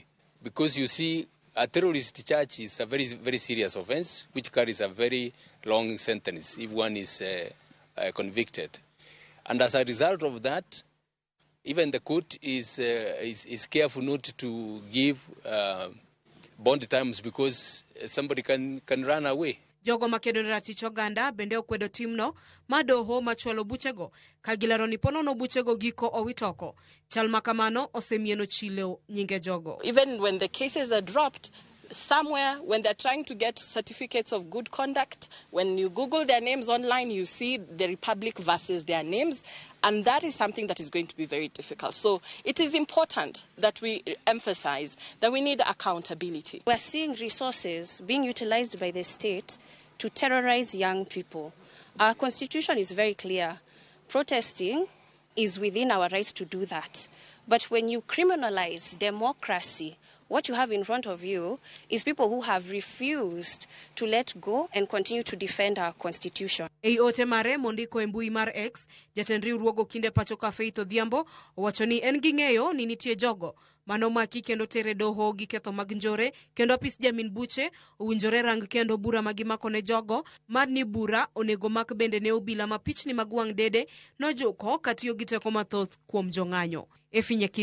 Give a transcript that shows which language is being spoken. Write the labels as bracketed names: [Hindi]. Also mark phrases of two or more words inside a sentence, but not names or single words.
[English] Because you see, a terrorist charge is a very, very serious offense, which carries a very long sentence if one is convicted. And as a result of that, even the court is careful not to give bond terms because somebody can run away. [Luo (Kenya and Tanzania)] Jogo makedo ratich oganda bende okwedo timno madoho machwalo buchego kagilaro ni ponono buchego giko owitoko. Chal makamano osemieno chilo nyinge jogo. [English] Even when the cases are dropped, somewhere when they're trying to get certificates of good conduct, when you Google their names online, you see the Republic versus their names, and that is something that is going to be very difficult. So it is important that we emphasize that we need accountability. We're seeing resources being utilized by the state to terrorize young people. Our constitution is very clear. Protesting is within our rights to do that. But when you criminalize democracy, what you have in front of you is people who have refused to let go and continue to defend our constitution. [Luo (Kenya and Tanzania)] Ei ote mare mondiko e mbui mar X, jatend riwruogo kinde pacho ka Faith Odhiambo owacho ni en gi ng'eyo ni nitie jogo manomaki kendo tere doho gi ketho mag njore, kendo apis jamin buche owinjore rang kendo bura magimako ne jogo mad ni bura onego mak bende ne obila mapichni mag wang' dede nojoko katiyo gi teko mathoth kuom jong'anyo.